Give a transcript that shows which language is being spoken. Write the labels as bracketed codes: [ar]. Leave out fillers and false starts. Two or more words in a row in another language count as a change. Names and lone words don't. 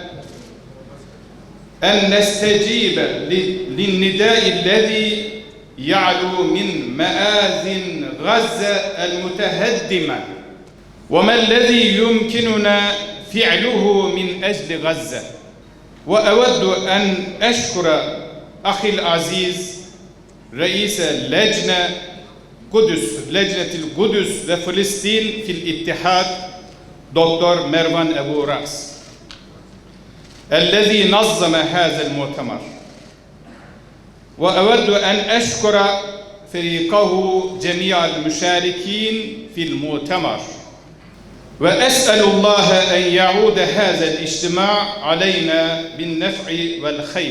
[ar] أن نستجيب للنداء الذي يعلو من مآذن غزة المتهدمة وما الذي يمكننا فعله من أجل غزة. وأود أن أشكر الأخ العزيز رئيس لجنة القدس، لجنة القدس وفلسطين في الاتحاد الدكتور مروان أبو راس الذي نظم هذا المؤتمر وأود أن أشكر فريقه جميع المشاركين في المؤتمر وأسأل الله أن يعود هذا الاجتماع علينا بالنفع والخير.